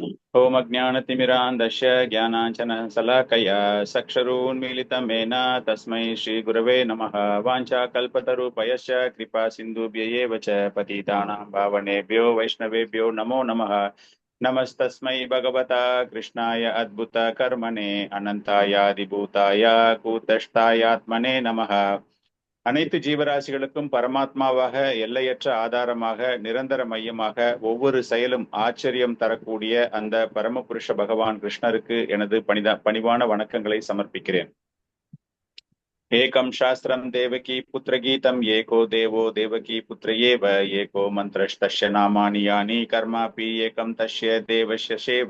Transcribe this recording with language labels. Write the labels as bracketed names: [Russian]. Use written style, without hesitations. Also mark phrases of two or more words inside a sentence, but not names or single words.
[Sanskrit] ओम अज्ञानतिमिरान्धस्य ज्ञानाञ्जनशलाकया चक्षुरुन्मीलितमेन तस्मै श्रीगुरवे नमः। वाञ्छाकल्पतरुपयश्च कृपा सिन्धुभ्य एव च पतितानां पावनेभ्यो वैष्णवेभ्यो नमो नमः। नमस्तस्मै भगवता कृष्णाय अद्भुतकर्मणे अनन्तायादिभूताय कूटस्थायात्मने नमः। [Tamil] அனைத்து ஜீவராசிகளுக்கும் பரமாத்மாவாக, எல்லையற்ற ஆதாரமாக, நிரந்தர மையமாக, ஒவ்வொரு செயலும் ஆச்சரியம் தரக்கூடிய அந்த பரமபுருஷ பகவான் கிருஷ்ணருக்கு எனது பணிவான வணக்கங்களை சமர்ப்பிக்கிறேன். [Sanskrit] एकं शास्त्रं देवकी पुत्र गीतम् एको देवो देवकी पुत्र एव एको मन्त्रस्तस्य नामानि यानि कर्मापि एकं तस्य देवस्य सेवा.